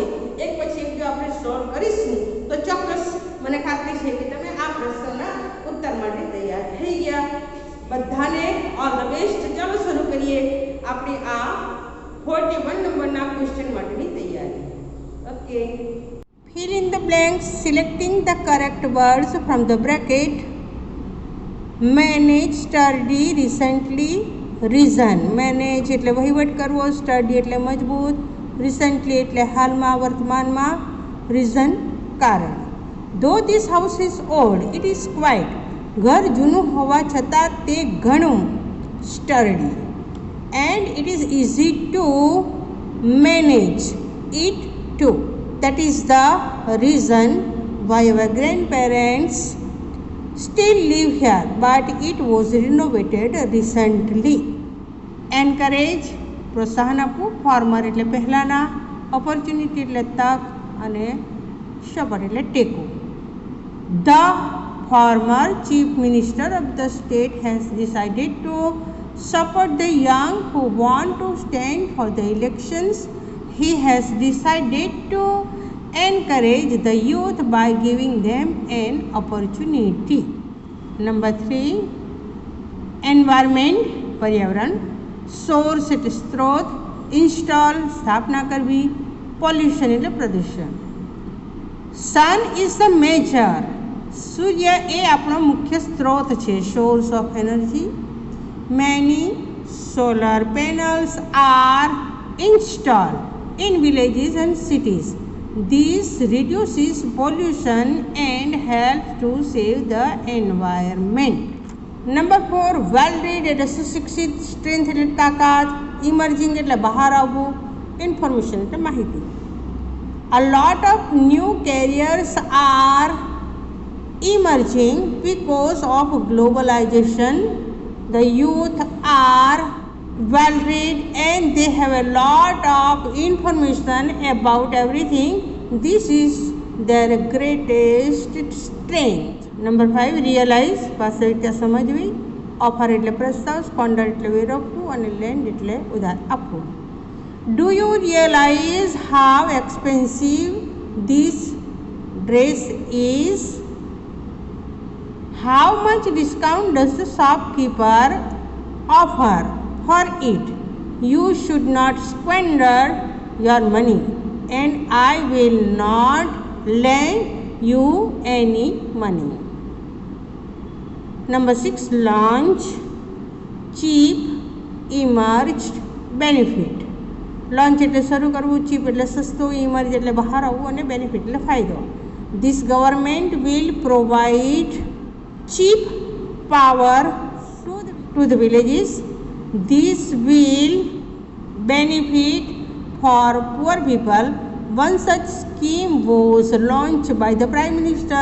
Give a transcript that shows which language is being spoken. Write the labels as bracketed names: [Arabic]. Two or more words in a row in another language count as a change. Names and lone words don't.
[Gujarati] એક પછી એક જો આપણે સોલ્વ કરીશું તો ચોક્કસ મને ખાતરી છે કે તમે આ પ્રશ્નના ઉત્તર માટે તૈયાર થઈ ગયા. બધાને [English] all the best. [Gujarati] ચાલો શરૂ કરીએ આપણે આ 41 નંબરના ક્વેશ્ચન માટેની તૈયારી. ઓકે. [English] Fill in the blanks selecting the correct words from the bracket. Manage, study, recently, reason. [Gujarati] Manage એટલે વહીવટ કરવો, study એટલે મજબૂત, recently એટલે હાલમાં, વર્તમાનમાં, reason કારણ. [English] Though this house is old, it is quiet. [Gujarati] ઘર જૂનું હોવા છતાં તે ઘણું sturdy. [English] And it is easy to manage it too. That is the reason why our grandparents still live here, but it was renovated recently. [Gujarati] Encourage પ્રોત્સાહન આપવું, ફાર્મર એટલે પહેલાંના, ઓપોર્ચ્યુનિટી એટલે તક અને સપોર્ટ એટલે ટેકો. [English] The former chief minister of the state has decided to support the young who want to stand for the elections. He has decided to encourage the youth by giving them an opportunity. Number 3, environment [Gujarati] पर्यावरण, source એટલે સ્ત્રોત, install સ્થાપના કરવી, pollution એટલે પ્રદૂષણ. [English] sun is the major, [Gujarati] સૂર્ય એ આપણો મુખ્ય સ્ત્રોત છે, [English] source of energy. Many solar panels are installed in villages and cities. This reduces pollution and helps to save the environment. Number 4, well-read [Gujarati] એટલે સુશિક્ષિત, strength એટલે તાકાત, emerging એટલે બહાર આવવું, information એટલે માહિતી. [English] A lot of new careers are emerging because of globalization. The youth are well read and they have a lot of information about everything. This is their greatest strength. Number 5, realize, [Gujarati] વાસ્તવિકતા સમજવી. ઓફર એટલે પ્રસ્તાવ, સ્કોન્ડર એટલે વેરવવું અને લેન્ડ એટલે ઉધાર આપવું. [English] Do you realize how expensive this dress is? How much discount does the shopkeeper offer for it? You should not squander your money, and I will not lend you any money. Number 6, launch, cheap, emerged, benefit. [Gujarati] લોન્ચ એટલે શરૂ કરવું, ચીપ એટલે સસ્તું, ઇમર્જ એટલે બહાર આવવું અને બેનિફિટ એટલે ફાયદો. [English] This government will provide cheap power to the villages. This will benefit for poor people. One such scheme was launched by the Prime Minister.